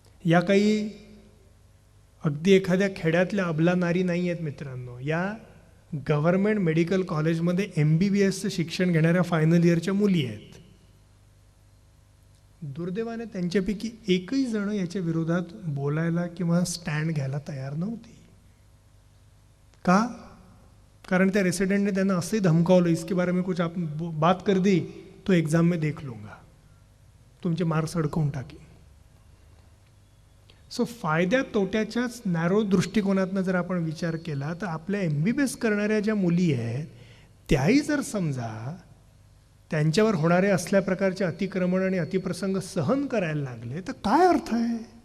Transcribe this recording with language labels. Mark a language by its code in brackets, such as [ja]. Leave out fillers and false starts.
[mr] या काही अगदी एखाद्या खेड्यातल्या अबला नारी नाही आहेत मित्रांनो, या गव्हर्नमेंट मेडिकल कॉलेजमध्ये MBBSचं शिक्षण घेणाऱ्या फायनल इयरच्या मुली आहेत. दुर्दैवाने त्यांच्यापैकी एकही जण याच्या विरोधात बोलायला किंवा स्टँड घ्यायला तयार नव्हती. का? कारण त्या रेसिडेंटने त्यांना असंही धमकावलं, [hi] इसके बारे में कुछ आप बात कर दी तो एग्जाम में देख लूंगा, [mr] तुमचे मार्क्स अडकवून टाकी. सो फायद्या तोट्याच्याच नॅरो दृष्टिकोनातनं जर आपण विचार केला तर आपल्या MBBS करणाऱ्या ज्या मुली आहेत त्याही जर समजा त्यांच्यावर होणारे असल्या प्रकारचे अतिक्रमण आणि अतिप्रसंग सहन करायला लागले तर काय अर्थ आहे?